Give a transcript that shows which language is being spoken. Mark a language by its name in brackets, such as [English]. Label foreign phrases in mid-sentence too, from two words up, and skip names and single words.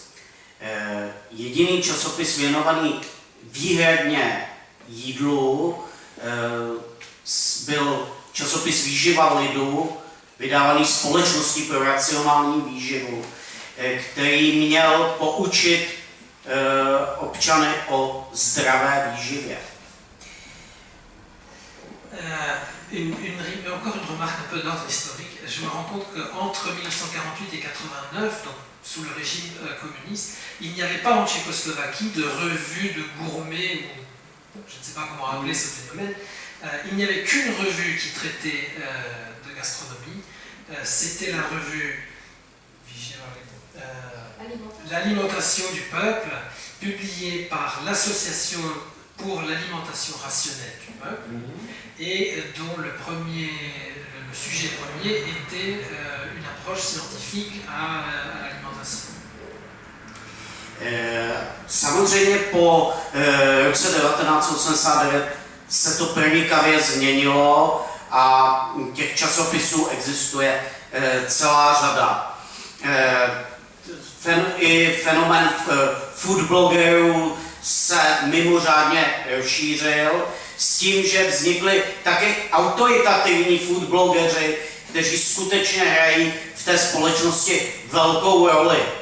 [Czech] Jediný časopis věnovaný výhradně jídlu byl časopis Výživa lidu, vydávaný Společností pro racionální výživu, který měl poučit občany o zdravé výživě. [French] Encore une remarque un peu d'ordre historique. Je me rends compte qu'entre 1948 et 1989, donc sous le régime communiste, il n'y avait pas en Tchécoslovaquie de revue de gourmets, ou je ne sais pas comment appeler ce phénomène. Il n'y avait qu'une revue qui traitait de gastronomie. C'était la revue L'alimentation du peuple, publiée par l'Association pour l'alimentation rationnelle du peuple, et dont le sujet premier était une approche scientifique à l'alimentation. [Czech] Samozřejmě po roce 1989 se to pronikavě změnilo a těch časopisů existuje celá řada. I fenomén food blogerů se mimořádně rozšířil s tím, že vznikly také autoritativní food blogeři, kteří skutečně hrají v té společnosti velkou roli.